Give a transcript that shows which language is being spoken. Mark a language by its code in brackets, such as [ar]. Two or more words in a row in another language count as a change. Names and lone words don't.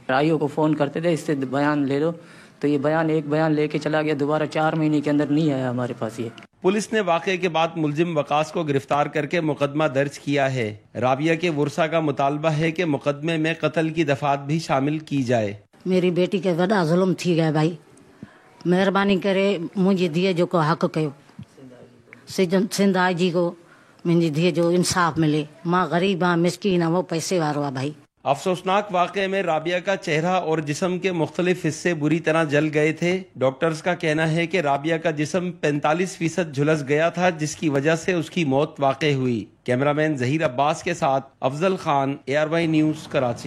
[ur] آئی او کو فون کرتے تھے اس سے بیان لے لو، تو یہ ایک بیان لے کے چلا گیا، دوبارہ 4 مہینے کے اندر نہیں آیا ہمارے پاس یہ. پولیس نے واقعے کے بعد ملزم وقاص کو گرفتار کر کے مقدمہ درج کیا ہے. رابعہ کے ورثا کا مطالبہ ہے کہ مقدمے میں قتل کی دفعات بھی شامل کی جائے. میری بیٹی کے [sd] वॾा ज़ुल्म थी गया भाई, महिरबानी करे मुंहिंजी धीअ जो को हक़ कयो। सिंध IG को मुंहिंजी धीअ जो इंसाफ़ मिले। मां ग़रीब आं, मिसकीन आं, वो पैसे वारो आहे भाई। [ur] افسوسناک واقعے میں رابعہ کا چہرہ اور جسم کے مختلف حصے بری طرح جل گئے تھے. ڈاکٹرز کا کہنا ہے کہ رابعہ کا جسم 45% جھلس گیا تھا، جس کی وجہ سے اس کی موت واقعی ہوئی. کیمرہ مین ظہیر عباس کے ساتھ افضل خان، ARY نیوز، کراچی.